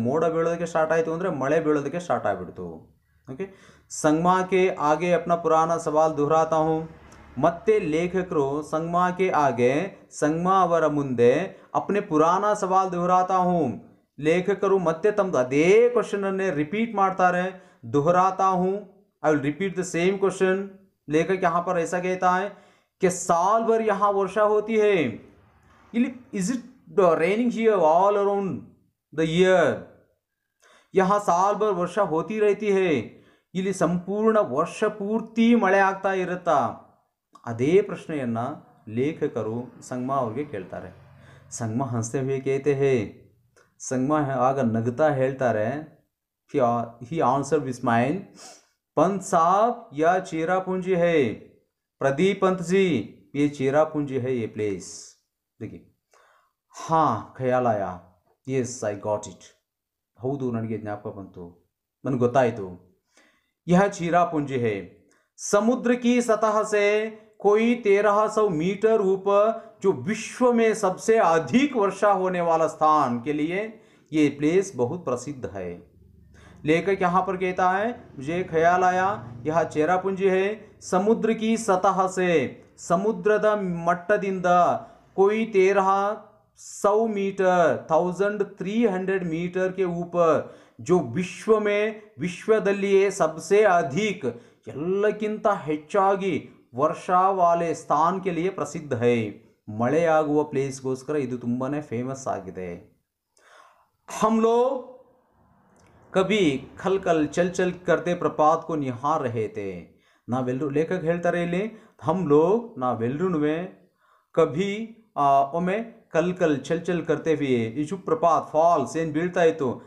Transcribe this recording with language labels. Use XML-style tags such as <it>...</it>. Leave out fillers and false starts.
<kn>ಮೋಡ ಬೀಳೋದಕ್ಕೆ ಸ್ಟಾರ್ಟ್ ಆಯಿತು ಅಂದರೆ ಮಳೆ ಬೀಳೋದಕ್ಕೆ ಸ್ಟಾರ್ಟ್ ಆಗಿಬಿಡ್ತು।</kn> <hi>ಓಕೆ, ಸಂಗಮಾ के आगे अपना पुराना सवाल दोहराता हूँ।</hi> <kn>ಮತ್ತೆ ಲೇಖಕರು</kn> <hi>ಸಂಗಮಾ के आगे</hi> <kn>ಸಂಗಮಾ ಅವರ ಮುಂದೆ</kn> <hi>अपने पुराना सवाल दोहराता हूँ।</hi> <kn>ಲೇಖಕರು ಮತ್ತೆ ತಮ್ಮದು ಅದೇ ಕ್ವಶನ್ ಅನ್ನೇ ರಿಪೀಟ್ ಮಾಡ್ತಾರೆ।</kn> <hi>दोहराता हूँ,</hi> <en>I will repeat the same question.</en> <hi>लेखक यहाँ पर ऐसा कहता है कि साल भर यहाँ वर्षा होती है।</hi> <en>Is it raining here all around the year?</en> <hi>यहाँ साल भर वर्षा होती रहती है,</hi> <kn>ಇಲ್ಲಿ ಸಂಪೂರ್ಣ ವರ್ಷ ಪೂರ್ತಿ ಮಳೆ ಆಗ್ತಾ ಇರುತ್ತಾ? ಅದೇ ಪ್ರಶ್ನೆಯನ್ನ ಲೇಖಕರು ಸಂಗಮಾ ಅವರಿಗೆ ಕೇಳ್ತಾರೆ। ಸಂಗಮಾ ಹಂಸತೆ ಹುए कहते हैं, ಸಂಗಮಾ ಆಗ ನಗುತ್ತಾ ಹೇಳ್ತಾರೆ,</kn> <en>he answered with smile,</en> <hi>Pant साहब यह चेरापूंजी है। प्रदीप पंत जी, ये चेरापूंजी है, ये प्लेस। देखिए हाँ ख्याल आया,</hi> <en>yes I got it,</en> <kn>ಹೌದು ನನಗೆ ಜ್ಞಾಪಕ ಬಂತು, ನನಗೆ ಗೊತ್ತಾಯಿತು।</kn> <hi>यह चेरापूंजी है, समुद्र की सतह से कोई 1300 मीटर ऊपर, जो विश्व में सबसे अधिक वर्षा होने वाला स्थान के लिए ये प्लेस बहुत प्रसिद्ध है। लेखक यहाँ पर कहता है मुझे ख्याल आया, यह चेरापूंजी है, समुद्र की सतह से, समुद्ರದ ಮಟ್ಟದಿಂದ कोई 1300 मीटर 1300 मीटर के ऊपर, जो विश्व में</hi> <kn>ವಿಶ್ವದಲ್ಲಿಯೇ</kn> <hi>सबसे अधिक</hi> <kn>ಎಲ್ಲಕ್ಕಿಂತ ಹೆಚ್ಚಾಗಿ</kn> <hi>ವರ್ಷಾ ವಾಲೆ ಸ್ಥಾನ के लिए प्रसिद्ध है।</hi> <kn>ಮಳೆಯಾಗುವ ಪ್ಲೇಸ್ಗೋಸ್ಕರ ಇದು ತುಂಬಾನೇ ಫೇಮಸ್ ಆಗಿದೆ।</kn> <hi>हम लोग कभी खल खल चल चल करते प्रपात को निहार रहे थे।</hi> <kn>ನಾವೆಲ್ಲರೂ, ಲೇಖಕ ಹೇಳ್ತಾರೆ ಇಲ್ಲಿ,</kn> <hi>हम लोग</hi> <kn>ನಾವೆಲ್ಲರೂ ಕಭಿ ಒಮ್ಮೆ ಕಲ್ ಕಲ್ ಚಲ್ ಚಲ್ ಕರ್ತೆ ಹುए, ಈ जो ಪ್ರಪಾತ್ ಫಾಲ್ಸ್ ಏನು ಬೀಳ್ತಾ ಇತ್ತು,</kn>